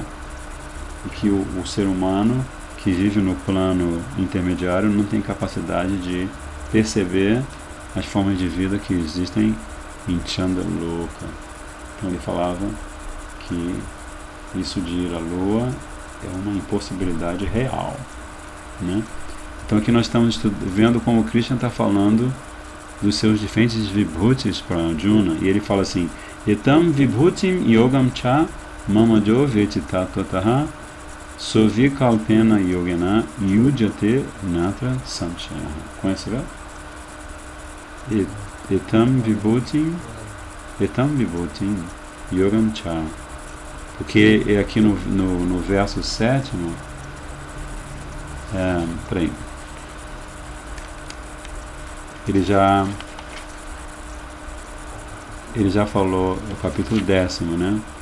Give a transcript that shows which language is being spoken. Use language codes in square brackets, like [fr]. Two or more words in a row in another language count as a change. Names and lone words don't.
[pt] E que o ser humano que vive no plano intermediário não tem capacidade de perceber as formas de vida que existem em Chandaloka. Então ele falava que isso de ir à Lua é uma impossibilidade real, né? Então aqui nós estamos vendo como Krishna está falando dos seus diferentes vibhutis para Arjuna, e ele fala assim: [sa] एतां विभूतिं योगं च मम यो वेत्ति तत्त्वतः सोऽविकल्पेन योगेन युज्यते नात्र संशयः. [pt] Conhece, né? [sa] एतां विभूतिं योगं च. [pt] Porque é aqui no verso 7º, peraí, ele já falou, o capítulo 10º, né?